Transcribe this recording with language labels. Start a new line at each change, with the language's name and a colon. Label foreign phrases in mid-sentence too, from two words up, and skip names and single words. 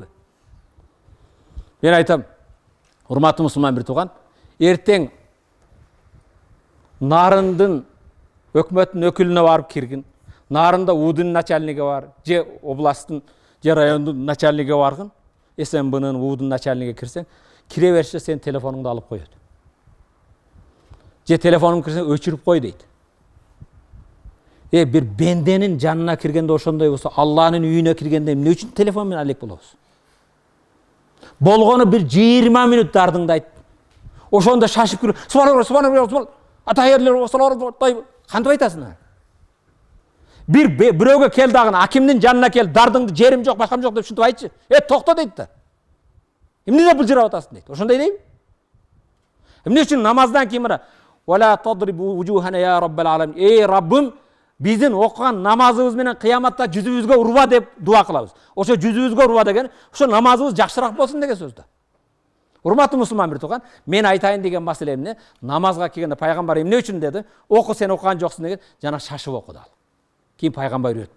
Kyrgyz: Мен айтам, урматтуу мусулман бир тууган, эртең Нарындын өкмөттүн өкүлүнө барып киргин. Нарында УДУнун начальниги бар, же областтын, же райондун начальниги баргын. СМБнын УДУнун начальниги кирсең, кире бериште сен телефонуңду алып коет. Же телефонуң кирсең өчүрүп кой дейт. Бир пенденин жанына киргенде ошондой болсо, Allah'ın үйүнө киргенде эмне үчүн телефон менен алек болобуз? Болгону bir 20 мүнөт дардыңды айт. Ошондо шашып кирип, субханаллах, атайерлер, кантип айтасың? Бирөөгө кел дагы, акимдин жанына кел, дардыңды жерим жок, башкам жок деп шынтып айтчы. Токто дейт да. Эмне деп былжырап атасың дейт. Ошондой дейби? Эмне үчүн намаздан кийин мына
Arabic: وَلَا تَضْرِبُ وُجُوهَنَا يَا رَبَّ الْعَالَمِينَ.
Kyrgyz: Эй Раббим биздин окуган намазыбыз менен кыяматта жүзүбүзгө урба деп дуа кылабыз. Ошо жүзүбүзгө урба деген, ошо намазыбыз жакшыраак болсун деген сөз да. Урматтуу мусулман бир тууган, мен айтайын деген маселе эмне? Намазга келгенде пайгамбар эмне үчүн деди? Оку, сен окуган жоксуң деген, жана шашып оку дал. Кийин пайгамбар үйрөттү.